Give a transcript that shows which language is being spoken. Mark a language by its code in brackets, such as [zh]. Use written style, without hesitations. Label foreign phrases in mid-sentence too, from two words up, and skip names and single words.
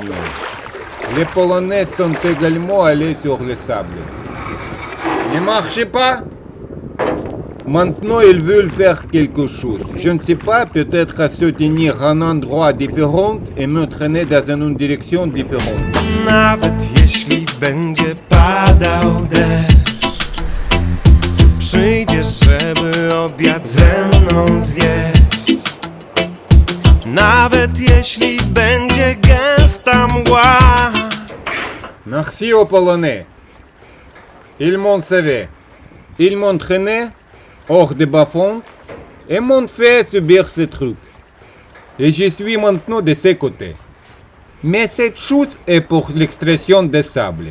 [fr] Les Polonais sont également allés sur le sable. Ne marchez pas. Maintenant, ils veulent faire quelque chose. Je ne sais pas, peut-être se tenir à un endroit différent et me traîner dans une direction différente. [pl] Nawet jeśli będzie padał deszcz, przyjdziesz, żeby obiad ze mną zjeść. Nawet jeśli będzie gęsta mgła. [fr] Merci aux Polonais. Ils m'ont sauvé. Ils m'ont traîné hors de bas-fond et m'ont fait subir ce truc. Et je suis maintenant de ces côtés. Mais cette chose est pour l'extraction de sable.